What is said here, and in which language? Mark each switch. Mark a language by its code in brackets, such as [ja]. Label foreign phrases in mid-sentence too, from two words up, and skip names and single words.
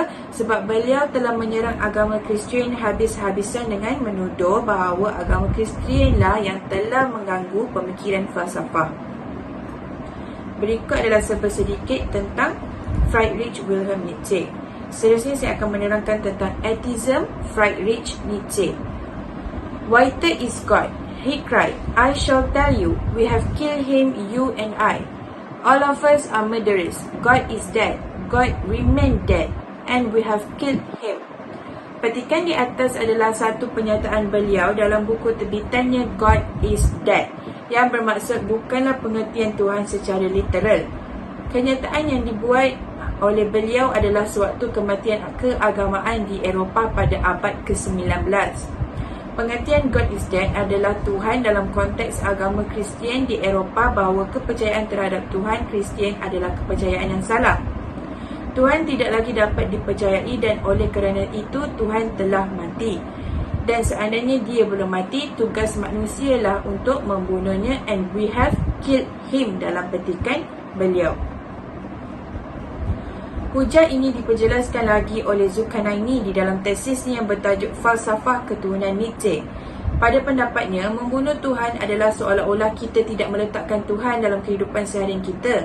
[ms] Sebab beliau telah menyerang agama Kristian habis-habisan dengan menuduh bahawa agama Kristianlah yang telah mengganggu pemikiran falsafah. Berikut adalah sedikit tentang Friedrich Wilhelm Nietzsche. Seterusnya saya akan menerangkan tentang atheism Friedrich Nietzsche. [en] Waiter is God. He cried, I shall tell you, we have killed him, you and I. All of us are murderers. God is dead. God remained dead. And we have killed him. [ms] Petikan di atas adalah satu pernyataan beliau dalam buku terbitannya God is Dead, yang bermaksud bukanlah pengertian Tuhan secara literal. Kenyataan yang dibuat oleh beliau adalah sewaktu kematian keagamaan di Eropah pada abad ke-19. Pengertian God is Dead adalah Tuhan dalam konteks agama Kristian di Eropah, bahawa kepercayaan terhadap Tuhan Kristian adalah kepercayaan yang salah. Tuhan tidak lagi dapat dipercayai dan oleh kerana itu Tuhan telah mati. Dan seandainya dia belum mati, tugas manusialah untuk membunuhnya, [en] and we have killed him [ms] dalam petikan beliau. Hujah ini diperjelaskan lagi oleh Zulkarnaini di dalam tesisnya yang bertajuk Falsafah Ketuhanan Nietzsche. Pada pendapatnya, membunuh Tuhan adalah seolah-olah kita tidak meletakkan Tuhan dalam kehidupan seharian kita.